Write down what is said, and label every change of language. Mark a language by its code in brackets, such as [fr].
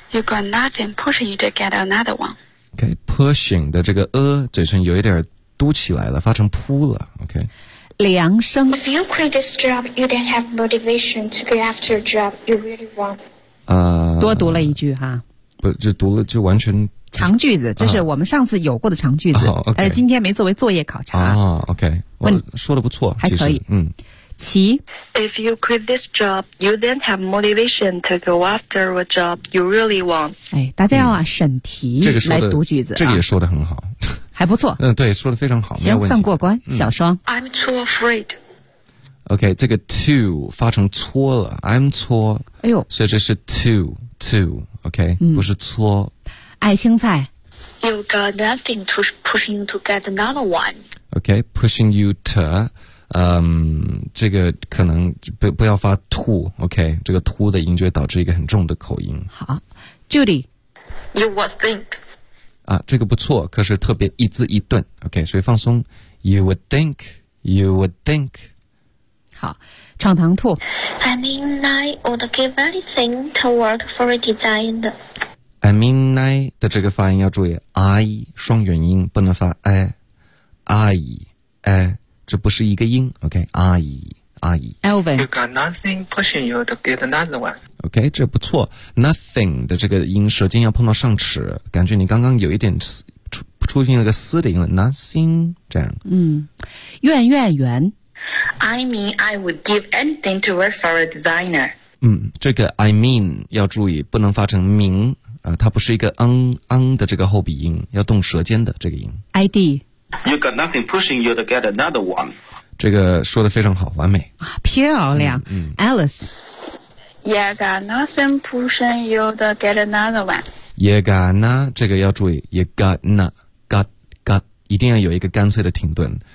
[en] You got nothing pushing you to get another one. [zh] Okay, pushing 的这个嘴唇有一点嘟起来了，发成扑了。 [en] Okay. [zh] 梁生 [en] If you quit this job, you don't have motivation to go after a job you really want. [zh] 多读了一句哈。不，就读了就完全。长句子，这是我们上次有过的长句子，但、是今天没作为作业考察。 [en] Okay. [zh] 问说的不错，还可以，嗯。其 [en] If you quit this job, you then have motivation to go after a job you really want. [zh] 哎，大家要啊审题来读句子、这个也说得很好，还不错。嗯，对，说得非常好，行，算过关。嗯、小双 [en] ，I'm too afraid. [zh] OK， 这个 too 发成搓了 ，I'm 搓。哎呦，所以这是 too，OK，、okay? 嗯、不是搓。爱青菜 [en] ，You got nothing to pushing you to get another one. [zh] OK， [en] pushing you to。 [zh] 这个可能不要发 to， OK， 这个 to 的音就会导致一个很重的口音。好 ，Judy， [en] you would think， [zh] 啊，这个不错，可是特别一字一顿， OK， 所以放松， [en] you would think， you would think， [zh] 好，闯堂兔， [en] I mean I would give anything to work for a designer， I mean I [zh] 的这个发音要注意 ，I 双元音不能发 I， I， I。这不是一个音 ，OK， 阿姨，阿姨，Elvin， [en] you got nothing pushing you to get another one，OK，、 [zh] okay, 这不错 ，nothing 的这个音，舌尖要碰到上齿，感觉你刚刚有一点出现了个嘶的音了 ，nothing 这样，嗯，怨怨圆 [en] ，I mean I would give anything to work for a designer， [zh] 嗯，这个 [en] I mean [zh] 要注意，不能发成明，它不是一个嗯的这个后鼻音，要动舌尖的这个音，ID。 [en] You got nothing pushing you to get another one. [zh] 这个说的非常好，完美。啊，漂亮。嗯。 Alice. [en] You got nothing pushing you to get another one. You got na, [zh] 这个要注意。You got na, got, got, 一定要有一个干脆的停顿。